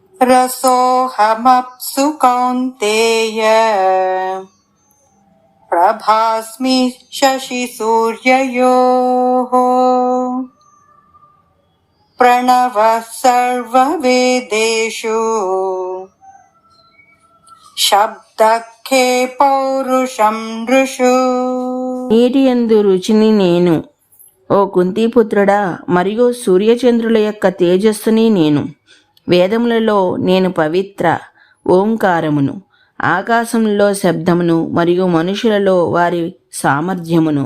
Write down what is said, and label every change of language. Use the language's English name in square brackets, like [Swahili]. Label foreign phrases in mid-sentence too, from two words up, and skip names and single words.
[Sanskrit] रसोऽहमप्सु कौन्तेय प्रभास्मि शशिसूर्ययोः प्रणवः सर्ववेदेषु शब्दखे पौरुषं नृषु. [Telugu] నీటి యందు రుచిని నేను, ఓ కుంతీపుత్రుడా, మరియు సూర్యచంద్రుల యొక్క తేజస్సుని నేను. వేదములలో నేను పవిత్ర ఓంకారమును, ఆకాశంలో శబ్దమును మరియు మనుషులలో వారి సామర్థ్యమును.